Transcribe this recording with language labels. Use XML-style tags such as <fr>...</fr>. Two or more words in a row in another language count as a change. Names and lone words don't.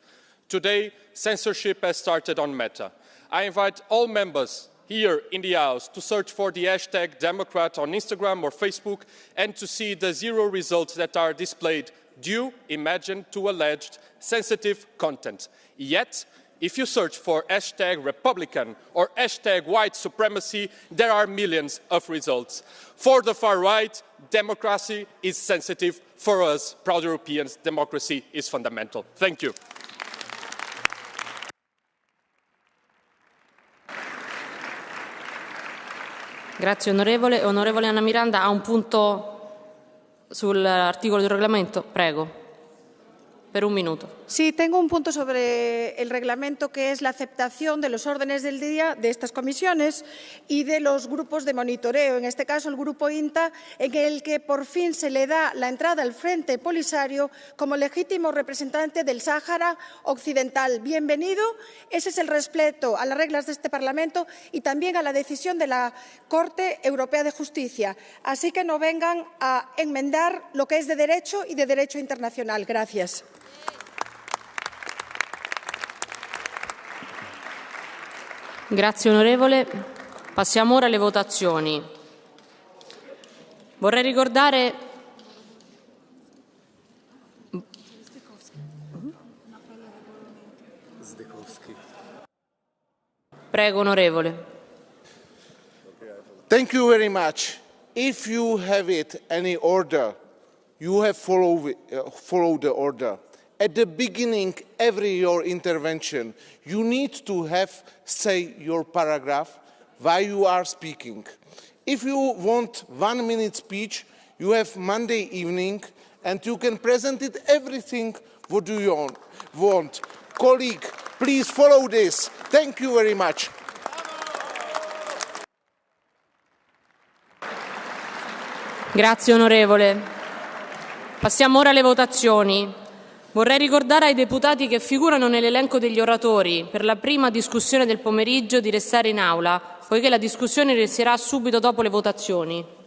<en>Today, censorship has started on Meta. I invite all members here in the House to search for the hashtag Democrat on Instagram or Facebook and to see the 0 results that are displayed due, imagine, to alleged sensitive content. Yet, if you search for hashtag Republican or hashtag white supremacy, there are millions of results. For the far right, democracy is sensitive. For us, proud Europeans, democracy is fundamental. Thank you.</en> <it>Grazie onorevole. Onorevole Anna Miranda ha un punto sull'articolo del regolamento. Prego. Per un minuto.</it> <es>Sí, tengo un punto sobre el reglamento, que es la aceptación de los órdenes del día de estas comisiones y de los grupos de monitoreo, en este caso el Grupo INTA, en el que por fin se le da la entrada al Frente Polisario como legítimo representante del Sáhara Occidental. Bienvenido. Ese es el respeto a las reglas de este Parlamento y también a la decisión de la Corte Europea de Justicia. Así que no vengan a enmendar lo que es de derecho y de derecho internacional. Gracias.</es> <it>Grazie onorevole. Passiamo ora alle votazioni. Vorrei ricordare Prego onorevole.</it> <en>Thank you very much. If you have any order, you have followed the order. At the beginning, your intervention, you need to say your paragraph while you are speaking. If you want 1 minute speech, you have Monday evening, and you can present it everything what you want. Colleague, please follow this. Thank you very much.</en> <it>Grazie onorevole. Passiamo ora alle votazioni. Vorrei ricordare ai deputati che figurano nell'elenco degli oratori per la prima discussione del pomeriggio di restare in aula, poiché la discussione inizierà subito dopo le votazioni.</it>